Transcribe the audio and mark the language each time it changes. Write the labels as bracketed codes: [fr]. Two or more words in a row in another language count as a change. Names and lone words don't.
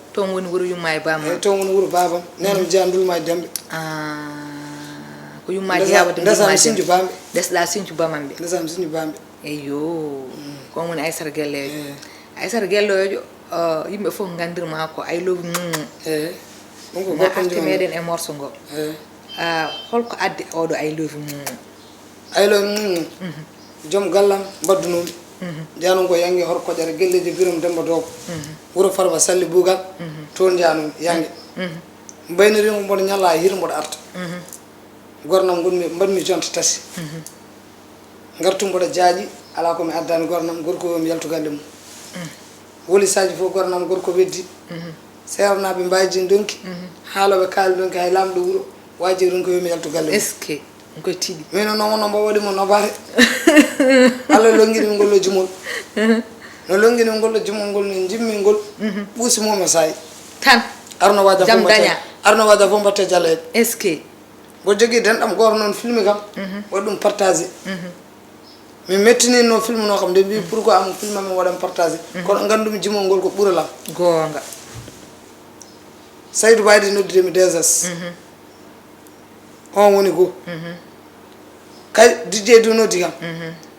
[ff] Toon woni wuuro Yumma e Bamma. Eyi, toon woni wuuro Babam. Nene mi jeeya Ndulma e Dembe. Ah, ko Yumma Ndesa-, jeeya wadde ndesa Ndulma mi e Sinthio Dembe. Bamɓe. Ndesɗa Sinthio Bamam ɓe. Ndesa mi Sinthio Bamɓe. Eyyo. Mm. Ko woni Aissata Guellejo. Eyi. Aissata Guellejo, uh, yimɓe fof gandirma ko [en] I love you. [ff] Eyi. Ɗum ko Na gorko arti joni. meɗen e morceau ngo. Eyi. Ah, holko addi oɗo [en] I love you? I love you. [ff] Mhm. Joom gallam mbaddunomi. Mhm. Jeyanum ko yangi hor koƴere, Guelleji Biram Demba Dogo. Mhm. Wuuro Farba Salli Bougal. Mhm. Toon jeyanum yangi. Mhm. Mbaynirimo mboɗo ñalla hir mboɗo arta. Mhm. Gornam gonmi mbaɗmi jonta tati. Mhm. Ngartu mboɗo jaaƴi, ala ko mi addani gornam, gorko o mi yaltu galle mum. Mhm. Woli saji fof gornam gorko weddi. Mhm. Seernaɓe mbaji donki. Mhm. Haaloɓe kaali donki hay lamɗo wuuro waji ronki yomi yaltu galle mum. [fr] Est-ce que [ff] on koye tiiɗi? Min noon wonno mbo waɗi mo nobare. Allah longini mi ngollo jumol. Mhm. No longini mi ngollo jumol ngol no jimmi ngol. Mhm. Ɓuusi mum e sayi. Tan. Arno waja Jam fo mbatte. daña. Arno waja fo mbatte jaleje. [fr] Est-ce que? [ff] Mbo jogui denɗam goto noon filme kam. Mhm. Waɗi ɗum partagé. Mhm. Mi mettinino film no kam, nde mbi Mhm. pourquoi am film am waɗan partagé. Mhm. Kono gandumi jimol ngol ko ɓuuralam. Gonga. Saydou Baydy nodditemi [fr] deux S. [ff] Mhm. On woni go. Mhm. Kay D J du noddi kam. Mhm.